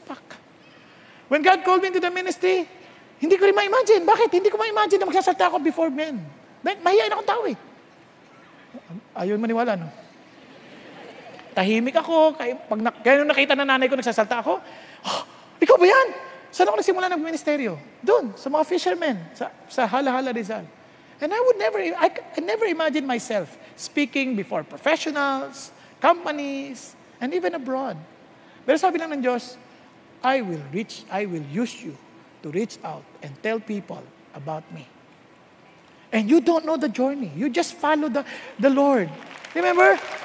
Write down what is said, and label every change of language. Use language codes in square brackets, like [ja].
[en] Pak. When God called me into the ministry, [tl] hindi ko rin ma-imagine. Bakit? Hindi ko ma-imagine na magsasalta ako [en] before men. [tl] Mahihain akong tao eh. Ayaw maniwala, no? Tahimik ako. Kaya nung nakita na nanay ko, nagsasalta ako, oh, ikaw ba yan? Saan ako nagsimula ng ministeryo? Doon, sa mga fishermen, sa Hala-Hala Rizal. [en] And I never imagined myself speaking before professionals, companies, and even abroad. [tl] Pero sabi lang ng Diyos, [en] I will use you to reach out and tell people about me. And you don't know the journey. You just follow the Lord. Remember?